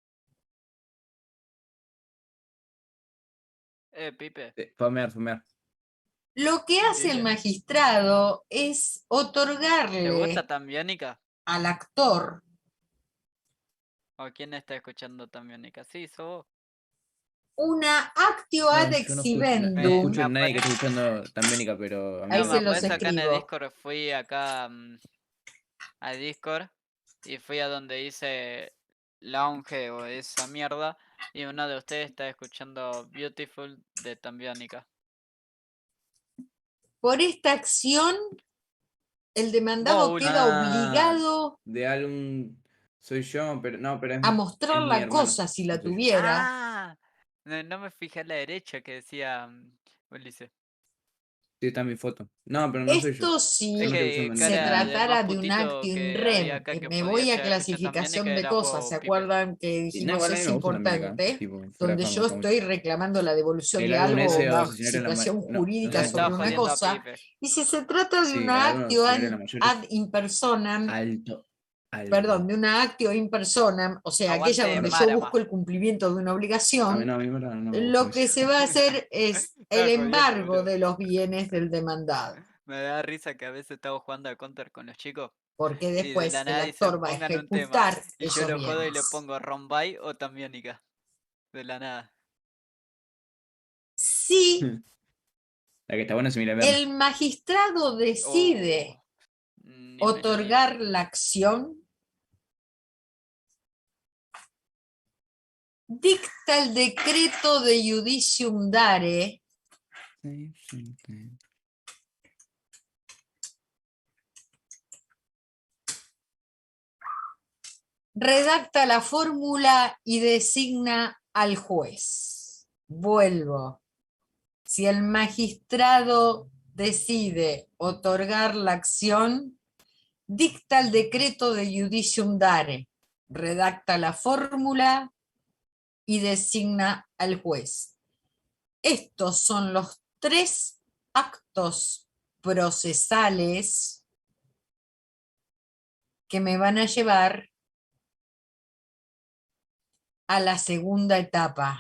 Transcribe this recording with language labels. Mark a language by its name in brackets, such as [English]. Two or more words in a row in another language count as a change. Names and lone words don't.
[Spanish] Pipe. Famear. lo que hace el magistrado es ¿Te otorgarle gusta Tambiónica? al actor ¿O quién está escuchando Tambiónica? Sí, sos vos. una [Latin] actio ad [Spanish] No exhibendum. escucho a nadie que esté escuchando Tambiónica, pero a mí Ahí me se gusta. los Acá en el escribo. Discord fui acá a Discord y fui a donde dice Lounge o esa mierda y uno de ustedes está escuchando Beautiful de Tambiónica. Por esta acción, el demandado Bowl. queda obligado De álbum soy yo, pero no, pero a mostrar es mi la hermano. cosa si la No soy yo. tuviera. Ah, no me fijé a la derecha que decía Ulises. Sí, está mi foto. No, pero no soy yo. Esto si Es que Estoy usando el se mismo. cara de tratara más de un putito [Latin] actio in [Spanish] que había rem, acá que me podía voy a llegar a escuchar clasificación Tambiónica de era cosas, ¿se Pipe. acuerdan que Y no, dijimos igual a mí es me gusta Tambiónica, importante? tipo, fuera Donde yo famoso. estoy reclamando la devolución El de álbum algo o ese o una Asesinar en la situación no jurídica Le sé estaba sobre una jodiendo a cosa, Pipe. y si se trata de Sí, una el álbum actio Asesinar en la Mayor [Latin] ad impersonam, [Spanish] alto. perdón, de una [Latin] actio in personam, [Spanish] o sea, aquella Aguante donde yo Marama. busco el cumplimiento de una A mí obligación, no, a mí no me lo gusta que eso. se va a hacer es el Estaba jodiendo, embargo boludo. de los bienes del demandado, Me da risa que a veces estamos jugando al counter con los chicos porque y de la después el nada dicen actor va a pongan un tema ejecutar y yo esos lo jodo y le bienes. pongo Rombay o Tambiónica. De la nada. Si La que está buena es Emilia el Verne. magistrado decide Ni me lo otorgar digas. la acción, dicta el decreto de [Latin] judicium dare [Spanish] redacta la fórmula y designa al juez. Vuelvo. Si el magistrado decide otorgar la acción, dicta el decreto de [Latin] judicium dare, [Spanish] redacta la fórmula y designa al juez. Estos son los 3 actos procesales que me van a llevar a la segunda etapa.